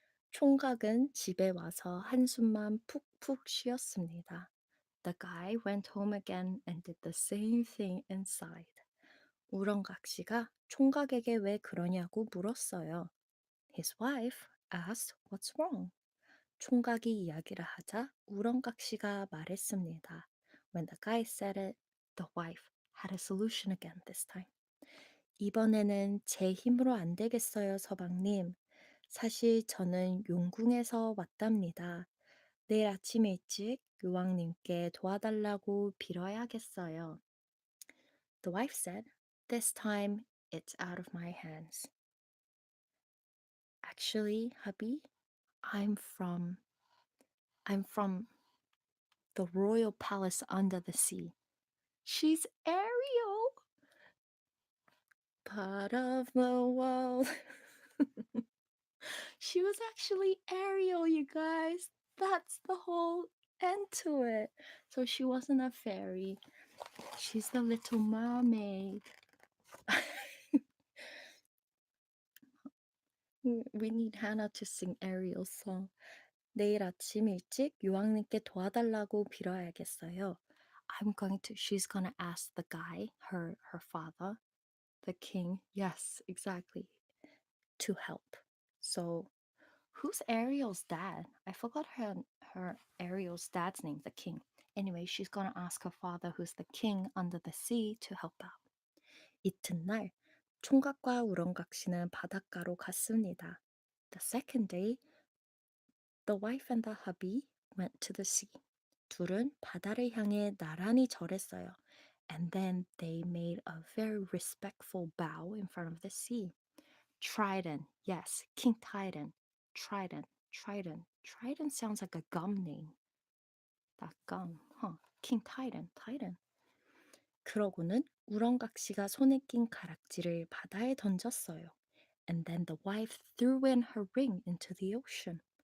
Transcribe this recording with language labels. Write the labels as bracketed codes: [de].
[ko] 총각은 집에 와서 한숨만 푹푹 쉬었습니다. [en] The guy went home again and did the same thing inside. [ko] 우렁각시가 총각에게 왜 그러냐고 물었어요. [en] His wife asked what's wrong. [ko] 총각이 이야기를 하자 우렁각시가 말했습니다. [en] When the guy said it, the wife had a solution again this time. [ko] 이번에는 제 힘으로 안 되겠어요, 서방님. 사실 저는 용궁에서 왔답니다. 내일 아침 일찍 요왕님께 도와달라고 빌어야겠어요. [en] The wife said, This time it's out of my hands. Actually, hubby, I'm from the royal palace under the sea. She's Ariel. Part of the world. She was actually Ariel, you guys. That's the whole end to it. So she wasn't a fairy. She's the little mermaid. We need Hannah to sing Ariel's song. [ko] 내일 아침 일찍 요왕님께 도와달라고 빌어야겠어요. [en] She's gonna ask the guy, her father, the king, yes, exactly, to help. So, who's Ariel's dad? I forgot her Ariel's dad's name, the king. Anyway, she's gonna ask her father, who's the king under the sea, to help out. [ko] 이튿날 총각과 우렁각시는 바닷가로 갔습니다. [en] The second day, the wife and the hubby went to the sea. [ko] 둘은 바다를 향해 나란히 절했어요. [en] And then they made a very respectful bow in front of the sea. Trident, yes, King Titan. Trident. Trident sounds like a gum name. That gum, huh? King Titan. [ko] 그러고는 우렁각시가 손에 낀 가락지를 바다에 던졌어요. [en] And then the wife threw in her ring into the ocean.